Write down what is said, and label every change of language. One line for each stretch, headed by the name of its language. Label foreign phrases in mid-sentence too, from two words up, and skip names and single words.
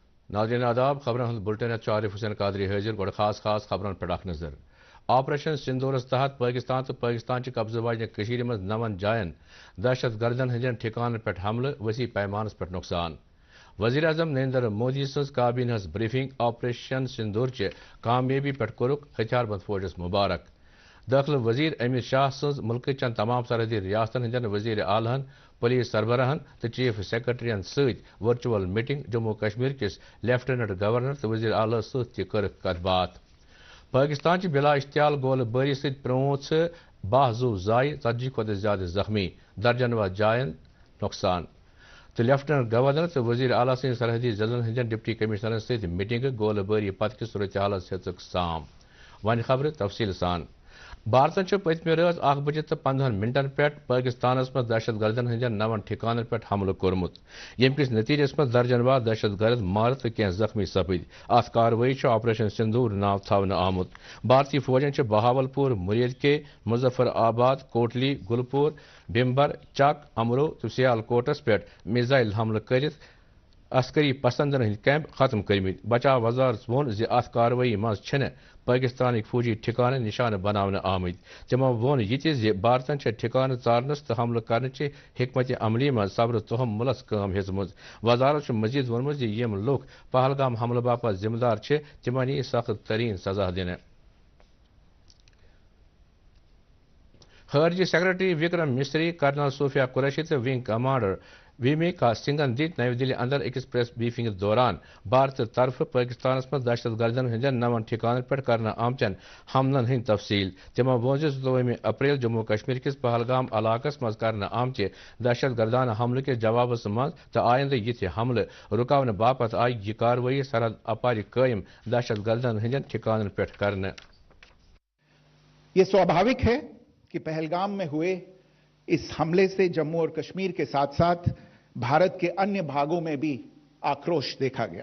Kashmiri: नाज़रीन आदाब खबरन हंद बुलेटिन आरिफ हुसैन कादरी हाजिर गोड़ खास खबरन पे नजर ऑपरेशन सिंदूरस तहत पाकिस्तान तो पाकिस्तान कब्जे वाजन मज 9 जायन दहशत गर्दन हंदन ठिकान पे हमले वसी पैमानस पे नुकसान वज़ीर आज़म नरेंद्र मोदी सज काबीना ब्रीफिंग ऑपरेशन सिंदूर कामयाबी पे कोरुक हथियारबंद फौजस मुबारक दाखिल वजीर अमित शाह सज मुल्क चंद तमाम सरहदी रियासतन हंदन वजीर आलहन पुलिस सरबराहन तो चीफ सेक्रेटरियन सत
English: virtual meeting
Kashmiri: जम्मू कश्मीर किस लेफ्टिनेंट गवर्नर तो वजीर आला सत कत बात पाकिस्तान बिला इश्तियाल गोल बारी सत 12 जू जाय 40 खुद ज्यादा जख्मी दर्जनवा जायन नुकसान तो लेफ्टिनेंट गवर्नर तो वजीर आला सद सरहदी जिलन हंदन डिप्टी कमिश्नर सत मीटिंग गोल बारी पत कि सूरत हालत हेतुक साम वन खबर तफसील सान भारत पत्मे रात 1:15 पे पाकिस्तान में दहशत गर्दन हंदन 9 ठिकान पे हमल कोर्मुत यम किस नतीजस में दर्जनवा दहशत गर्द मार तो कह जख्मी सपद अत कार्रवाई ऑपरेशन सिंदूर नाव थवन आमुत भारतीय फौजन बहावलपुर मुरीद के मुजफ्फराबाद कोटली गुलपुर बिम्बर चक अमरो तो सियालकोटस पे मिसाइल हमल कर अस्करी पसंदन हंद कैंप खत्म करमित बचाव वजारत वोन जि अत कार्रवाई मज पाकिस्तान फौजी ठिकान निशान बनाने आमद तमो वोन यह भारतन ठिकान चारनस तो हमल कर हिकमत अमली मज सब्र तोहम मुलस काम हेचम वजारत मजीद वोनमुत यम लुक पहलगाम हमल बापत जिम्मेदार तिमन यी सख्त तरीन सजा दिन खारजी सेक्रेटरी विक्रम मिस्री कर्नल सूफिया कुरैशी तो विंग कमांडर वीमी का सिंगन दित नई दिल्ली अंदर अकिस
English: press briefing
Kashmiri: दौरान भारत तरफ पाकिस्तान में दहशत गर्दन हंदन 9 ठिकान पे करना आमचन हमलन हंद तफसील तमो वो 27 अप्रैल जम्मू कश्मीर किस पहलगाम इलाकस मज करना आमचे दहशत गर्दाना हमले के जवाब मज तो आयंद ये हमले रुकावन बापत आई यह कार्रवाई सरहद अपार कायम दहशत गर्दन हंदन ठिकान पे करने।
Hindi: ये स्वाभाविक है कि पहलगाम में हुए इस हमले से जम्मू और कश्मीर के साथ साथ भारत के अन्य भागों में भी आक्रोश देखा गया।